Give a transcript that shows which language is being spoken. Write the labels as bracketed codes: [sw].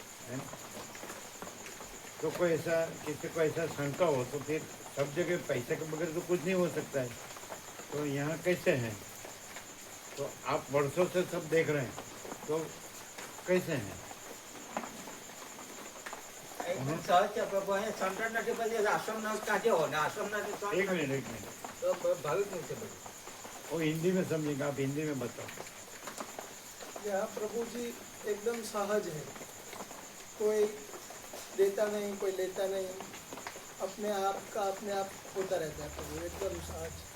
[hi] है ना? तो कोई ऐसा, किसी को ऐसा शंका हो तो फिर सब जगह पैसे के बगैर तो कुछ नहीं हो सकता है. तो यहाँ कैसे हैं? तो आप वर्षों से सब देख रहे हैं, तो कैसे हैं? [gu] સહજ છે પ્રભુ, અહીંયા સંકટ નથી, પછી આશ્રમ ના કાઢ્યો ને આશ્રમ ના [hi] एक मिनट [gu] તો ભાવિક નહીં છે બધું. [hi] वो हिंदी में समझेंगे, आप हिंदी में बताओ. यहाँ प्रभु जी एकदम सहज है, कोई देता नहीं, कोई लेता नहीं, अपने आप का अपने आप होता रहता है प्रभु, एकदम सहज।